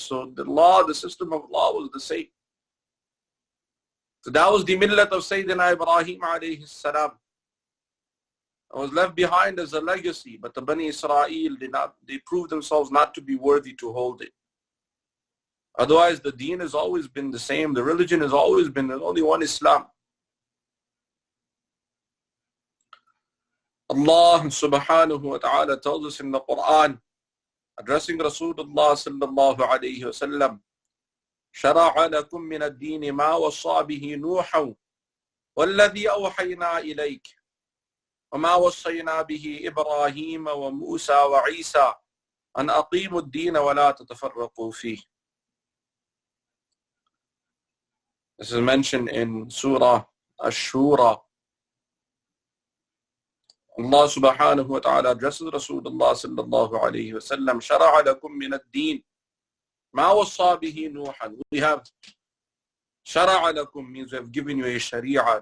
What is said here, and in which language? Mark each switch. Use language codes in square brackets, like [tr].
[en] So the law, the system of law was the same. So that was the millat of Sayyidina Ibrahim alayhi salam. It was left behind as a legacy, but the Bani Israel they proved themselves not to be worthy to hold it. Otherwise, the deen has always been the same. The religion has always been, there's only one Islam. [ar] Allah subhanahu wa ta'ala tells us in the Quran, addressing Rasulullah sallallahu alayhi wa sallam, شَرَعَ لَكُم مِّنَ الدِّينِ مَا وَصَّى بِهِ نُوحًا وَالَّذِي أَوْحَيْنَا إِلَيْكَ وَمَا وَصَّيْنَا بِهِ إِبْرَاهِيمَ وَمُوسَى وَعِيسَى أَنْ أَقِيمُوا الدِّينَ وَلَا تَتَفَرَّقُوا فِيهِ. [en] This is mentioned in Surah Ash-Shura. Allah subhanahu wa ta'ala addresses Rasulullah sallallahu alayhi wa sallam, شَرَعَ لَكُم مِّنَ الدِّينِ مَا وَصَّى بِهِ نُوحًا. We have شَرَعَ لَكُم means we have given you a sharia.